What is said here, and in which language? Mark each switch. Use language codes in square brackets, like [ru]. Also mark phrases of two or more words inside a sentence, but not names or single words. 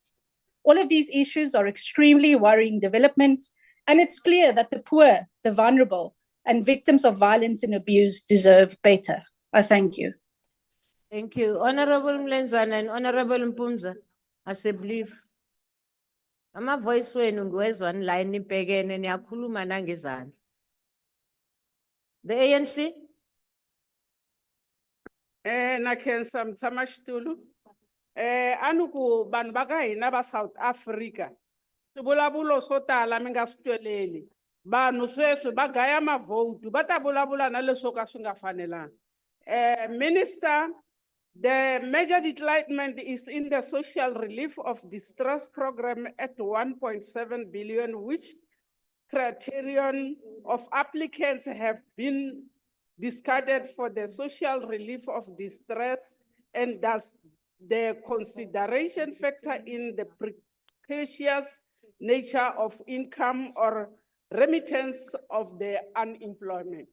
[en] All of these issues are extremely worrying developments, and it's clear that the poor, the vulnerable, and victims of violence and abuse deserve better. I thank you. Thank you. Honorable Mlenzana and Honorable Mpumza, as a brief. [zu] Ama-voice wenu ngiwezwa nila nibhekene niyakhuluma nangezandla. [en] The ANC? Na Kensa Mtsamashitulu. [ts] Anuku vanhu va ka hina va South Africa. Swivulavulo swo tala mi nga swi tweleli. Vanhu sweswi va gaya mavhoutu va ta vulavula na leswo ka swi nga fanelanga. [en] Minister, the major declinement is in the social relief of distress program at 1.7 billion, which criterion of applicants have been discarded for the social relief of distress, and does the consideration factor in the precarious nature of income or remittance of the unemployment?